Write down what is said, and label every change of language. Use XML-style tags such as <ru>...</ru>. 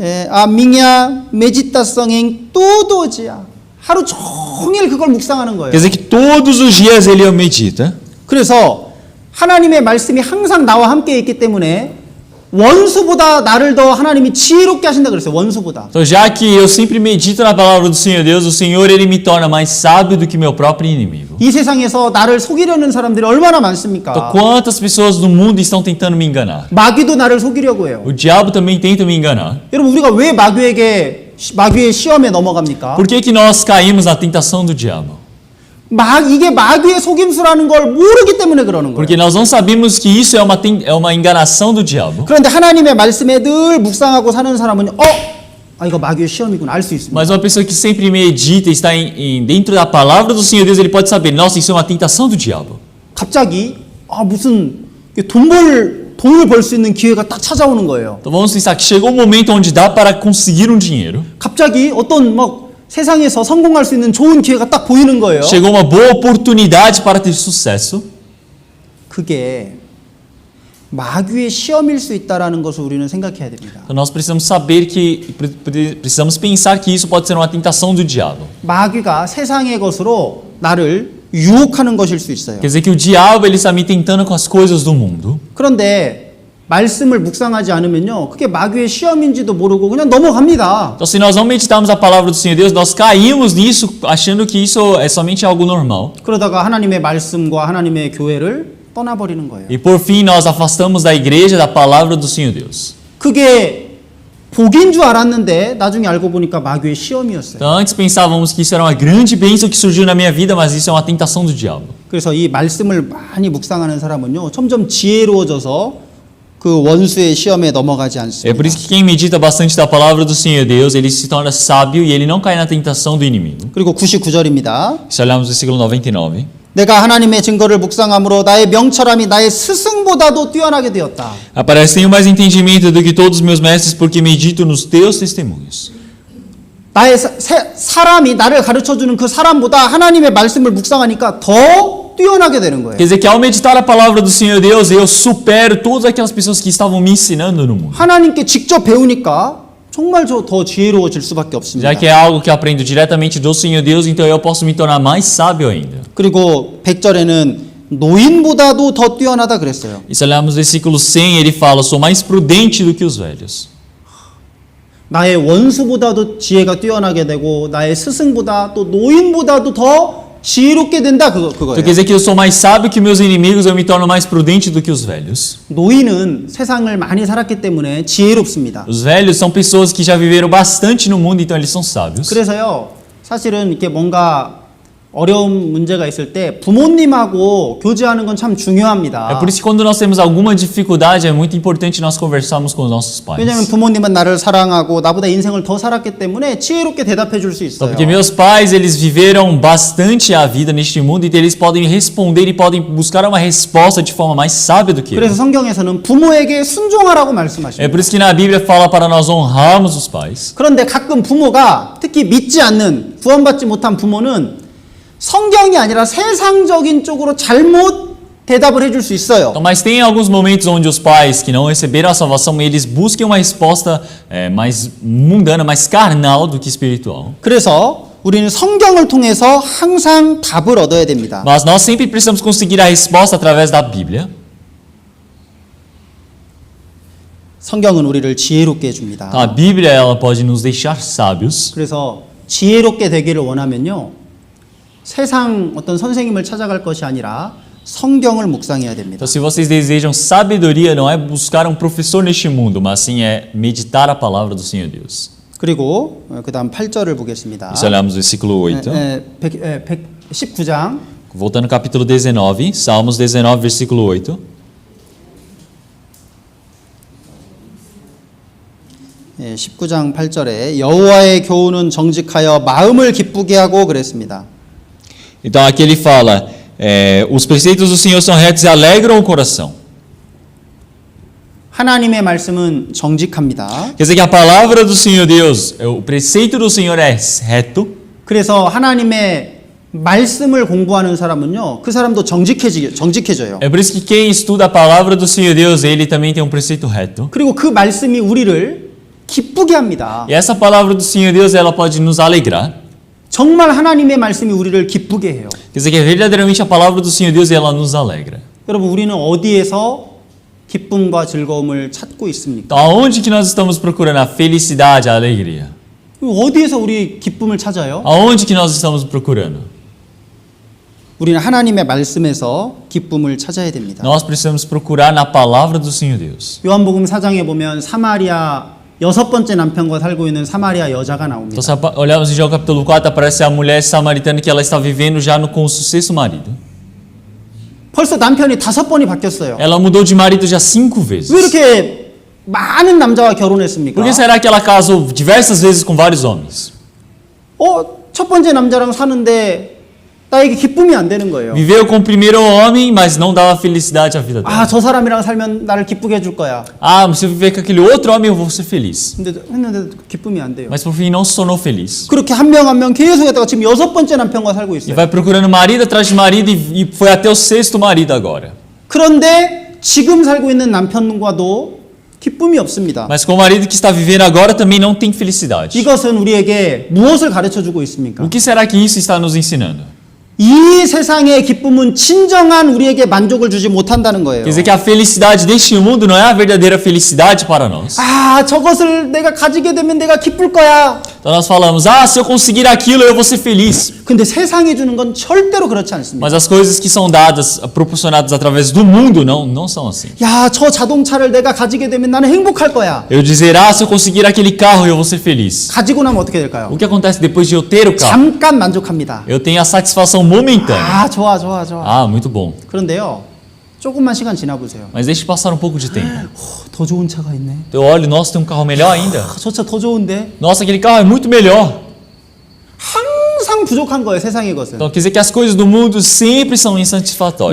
<pt>A minha meditação em todo dia.</pt> <ko>하루 종일 그걸 묵상하는 거예요.</ko> <pt>Quer dizer que todos os dias ele medita.</pt> <ko>그래서 하나님의 말씀이 항상 나와 함께 있기 때문에 원수보다 나를 더 하나님이 지혜롭게 하신다 그랬어요. 원수보다.</ko> <pt>Então, já que eu sempre medito na palavra do Senhor Deus, o Senhor ele me torna mais sábio do que meu próprio inimigo.</pt> <ko>이 세상에서 나를 속이려는 사람들이 얼마나 많습니까?</ko> <pt>Então, quantas pessoas no mundo estão tentando me enganar?</pt> <ko>마귀도 나를 속이려고 해요.</ko> <pt>O diabo também tenta me enganar.</pt> <ko>여러분 우리가 왜 마귀의 시험에 넘어갑니까?</ko> <pt>Por que nós caímos na tentação do diabo?</pt> <ko>이게 마귀의 속임수라는 걸 모르기 때문에 그러는 거예요.</ko> <pt>Porque nós não sabemos que isso é uma enganação do diabo.</pt> <ko>그런데 하나님의 말씀에 늘 묵상하고 사는 사람은 아 이거 마귀의 시험이구나 알 수 있습니다.</ko> <pt>Mas uma pessoa que sempre medita, está dentro da palavra do Senhor Deus, ele pode saber, nossa, isso é uma tentação do diabo.</pt> <ko>갑자기 무슨 돈을 벌 수 있는 기회가 딱 찾아오는 거예요.</ko> <pt>Então vamos pensar que chegou um momento onde dá para conseguir dinheiro.</pt> <ko>갑자기 어떤 세상에서 성공할 수 있는 좋은 기회가 딱 보이는 거예요.</ko> <pt>Chegou uma boa oportunidade para ter sucesso.</pt> <ko>그게 마귀의 시험일 수 있다라는 것을 우리는 생각해야 됩니다.</ko> <pt>Então nós precisamos saber precisamos pensar que isso pode ser uma tentação do diabo.</pt> <ko>마귀가 세상의 것으로 나를 유혹하는 것일 수 있어요.</ko> <pt>Quer dizer que o diabo ele está me tentando com as coisas do mundo.</pt> <ko>그런데 말씀을 묵상하지 않으면요, 그게 마귀의 시험인지도 모르고 그냥 넘어갑니다.</ko> <pt>Então se nós não meditarmos a palavra do Senhor Deus, nós caímos nisso achando que isso é somente algo normal.</pt> <ko>그러다가 하나님의 말씀과 하나님의 교회를 떠나버리는 거예요.</ko> <pt>E por fim nós afastamos da igreja da palavra do Senhor Deus.</pt> <ko>그게 복인 줄 알았는데 나중에 알고 보니까 마귀의 시험이었어요.</ko> <pt>Então antes pensávamos que isso era uma grande bênção que surgiu na minha vida, mas isso é uma tentação do diabo.</pt> <ko>그래서 이 말씀을 많이 묵상하는 사람은요, 점점 지혜로워져서 그 원수의 시험에 넘어가지</ko> <pt>É</pt> <ko>않습니다.</ko> <pt>por isso que quem medita bastante da palavra do Senhor Deus, ele se torna sábio e ele não cai na tentação do inimigo.</pt> <ko>그리고 99절입니다.</ko> <pt>Se olharmos o versículo 99.</pt> <ko>내가 하나님의 증거를 묵상함으로 나의 명철함이 나의 스승보다도 뛰어나게 되었다.</ko> <pt>Aparece, tenho mais entendimento do que todos os meus mestres, porque medito nos teus testemunhos.</pt> <ko>나의 사람이 나를 가르쳐주는 그 사람보다 하나님의 말씀을 묵상하니까 더 뛰어나게 되는 거예요.</ko> <pt>Quer dizer que ao meditar a palavra do Senhor Deus, eu supero todas aquelas pessoas que estavam me ensinando no mundo.</pt> <ko>하나님께 직접 배우니까 정말 더 지혜로워질 수밖에 없습니다.</ko> <pt>Já que é algo que eu aprendo diretamente do Senhor Deus, então eu posso me tornar mais sábio ainda.</pt> <ko>그리고 100절에는 노인보다도 더 뛰어나다 그랬어요.</ko> <pt>E se olharmos o versículo 100, ele fala, sou mais prudente do que os velhos.</pt> <ko>나의 원수보다도 지혜가 뛰어나게 되고 나의 스승보다 또 노인보다도 더 지혜롭게 된다</ko> <pt>Então</pt> <ko>그거예요.</ko> <pt>quer dizer que eu sou mais sábio que meus inimigos, eu me torno mais prudente do que os velhos.</pt> <ko>노인은 세상을 많이 살았기 때문에 지혜롭습니다.</ko> <pt>Os velhos são pessoas que já viveram bastante no mundo, então eles são sábios.</pt> <ko>그래서요, 사실은 이렇게 뭔가 어려운 문제가 있을 때 부모님하고 교제하는 건 참</ko> <pt>É</pt> <ko>중요합니다.</ko> <pt>por isso que quando nós temos alguma dificuldade, é muito importante nós conversarmos com os nossos pais.</pt> <ko>왜냐하면 부모님은 나를 사랑하고 나보다 인생을 더 살았기 때문에 지혜롭게 대답해 줄 수</ko> <pt>Então,</pt> <ko>있어요.</ko> <pt>porque meus pais, eles viveram bastante a vida neste mundo, então eles podem responder e podem buscar uma resposta de forma mais sábia do que eu.</pt> <ko>그래서 성경에서는 부모에게 순종하라고</ko> <pt>É</pt> <ko>말씀하십니다.</ko> <pt>por isso que na Bíblia fala para nós honrarmos os pais.</pt> <ko>그런데 가끔 부모가 특히 믿지 않는 구원받지 못한 부모는 성경이 아니라 세상적인 쪽으로 잘못 대답을 해줄 수 있어요.</ko> <pt>Então, mas tem alguns momentos onde os pais que não receberam a salvação, eles buscam uma resposta mais mundana, mais carnal do que espiritual.</pt> <ko>그래서 우리는 성경을 통해서 항상 답을 얻어야 됩니다.</ko> <pt>Mas nós sempre precisamos conseguir a resposta através da Bíblia.</pt> <ko>성경은 우리를 지혜롭게 해줍니다.</ko> <pt>Então, a Bíblia, ela pode nos deixar sábios.</pt> <ko>그래서 지혜롭게 되기를 원하면요, 세상 어떤 선생님을 찾아갈 것이 아니라 성경을 묵상해야 됩니다.</ko> <pt>Então, se vocês desejam sabedoria, não é buscar um professor neste mundo, mas sim é meditar a palavra do Senhor Deus.</pt> <ko>그리고 그 다음 8절을 보겠습니다.</ko> <pt>E se olharmos o versículo 8,</pt> <ko>19장</ko> <pt>voltando ao capítulo 19, Salmos 19, versículo 8.</pt> <ko>예, 19장 8절에 여호와의 교훈은 정직하여 마음을 기쁘게 하고 그랬습니다.</ko> <pt>Então aqui ele fala, os preceitos do Senhor são retos e alegram o coração.</pt> <ko>하나님의 말씀은 정직합니다.</ko> <pt>Quer dizer que a palavra do Senhor Deus, o preceito do Senhor é reto.</pt> <ko>그래서 하나님의 말씀을 공부하는 사람은요, 그 사람도 정직해져요.</ko> <pt>É por isso que quem estuda a palavra do Senhor Deus, ele também tem um preceito reto.</pt> <ko>그리고 그 말씀이 우리를 기쁘게 합니다.</ko> <pt>E essa palavra do Senhor Deus, ela pode nos alegrar.</pt> <ko>정말 하나님의 말씀이 우리를 기쁘게 해요.</ko> <pt>Quer dizer que verdadeiramente a palavra do Senhor Deus, ela nos alegra.</pt> <ko>여러분, 우리는 어디에서 기쁨과 즐거움을 찾고 있습니까?</ko> <pt>Então aonde que nós estamos procurando a felicidade, a alegria?</pt> <ko>어디에서 우리 기쁨을 찾아요?</ko> <pt>Aonde que nós estamos procurando?</pt> <ko>우리는 하나님의 말씀에서 기쁨을 찾아야 됩니다.</ko> <pt>Nós precisamos procurar na palavra do Senhor Deus.</pt> <ko>요한복음 4장에 보면 사마리아 6번째 남편과 살고 있는 사마리아 여자가 나옵니다.</ko> <pt>Então, se olharmos em João capítulo 4, aparece a mulher samaritana que ela está vivendo já com o seu sexto marido.</pt> <ko>벌써 남편이 5번이 바뀌었어요.</ko> <pt>Ela mudou de marido já 5 vezes.</pt> <ko>왜 이렇게 많은 남자와 결혼했습니까?</ko> <pt>Por que será que ela casou diversas vezes com vários homens?</pt> <ko>첫 번째 남자랑 사는데 나에게 기쁨이 안 되는 거예요.</ko> <pt>Viveu com o primeiro homem, mas não dava felicidade à vida dela.</pt> <ko>저 사람이랑 살면 나를 기쁘게 해줄 거야.</ko> <pt>Se eu viver com aquele outro homem, eu vou ser feliz.</pt> <ko>근데 했는데 기쁨이 안 돼요.</ko> <pt>Mas por fim não se tornou feliz.</pt> <ko>그렇게 한 명 한 명 계속 했다가 지금 6번째 남편과 살고</ko> <pt>E</pt> <ko>있어요.</ko> <pt>vai procurando marido atrás de marido e foi até o sexto marido agora.</pt> <ko>그런데 지금 살고 있는 남편과도 기쁨이 없습니다.</ko> <pt>Mas com o marido que está vivendo agora também não tem felicidade.</pt> <ko>이것은 우리에게 무엇을 가르쳐 주고 있습니까?</ko> <pt>O que será que isso está nos ensinando?</pt> <ko>이 세상의 기쁨은 진정한 우리에게 만족을 주지 못한다는 거예요.</ko> <pt>Quer dizer que a felicidade deste mundo não é a verdadeira felicidade para nós.</pt> <ko>저것을 내가 가지게 되면 내가 기쁠 거야.</ko> <pt>Então nós falamos, se eu conseguir aquilo, eu vou ser feliz.</pt> <ko>근데 세상이 주는 건 절대로 그렇지 않습니다.</ko> <pt>Mas as coisas que são dadas, proporcionadas através do mundo, não são assim.</pt> <ko>저 자동차를 내가 가지게 되면 나는 행복할 거야.</ko> <pt>Eu dizer, se eu conseguir aquele carro, eu vou ser feliz.</pt> <ko>가지고 나면 어떻게 될까요?</ko> <pt>O que acontece depois de eu ter o carro?</pt> <ko>잠깐 만족합니다.</ko> <pt>Eu tenho a satisfação momentânea.</pt> <ko>좋아.</ko> <pt>Muito bom.</pt> <ko>그런데요, 조금만 시간 지나보세요.</ko> <pt>Mas deixe passar um pouco de tempo.</pt> <ko>더 좋은 차가 있네.</ko> <pt>Eu olho, nossa, tem um carro melhor ainda.</pt> <ko>저 차 더 좋은데.</ko> <pt>Nossa, aquele carro é muito melhor.</pt> <ko>항상 부족한 거예요, 세상의 것은.</ko> <pt>Então quer dizer que as coisas do mundo sempre são insatisfatórias.</pt>